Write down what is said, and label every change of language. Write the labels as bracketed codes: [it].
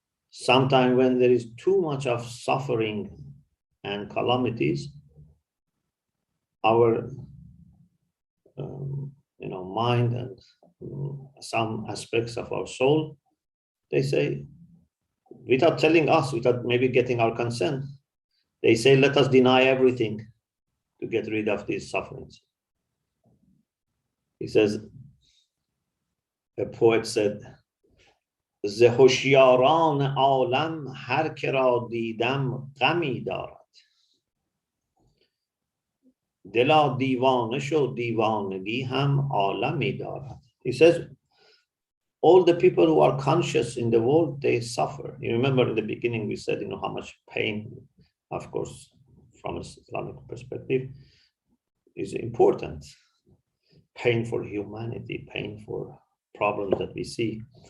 [en] Sometimes when there is too much of suffering and calamities, our mind and some aspects of our soul, they say, without telling us, without maybe getting our consent, they say, let us deny everything to get rid of these sufferings. He says, a poet said, [fa] ز هوشیاران عالم هر که را دیدم غمی دارد، دلا دیوانه شو دیوانگی هم عالمی دارد. [en] He says, all the people who are conscious in the world, they suffer. You remember in the beginning we said, how much pain, of course, from an Islamic perspective, is important. Pain for humanity, pain for problems that we see.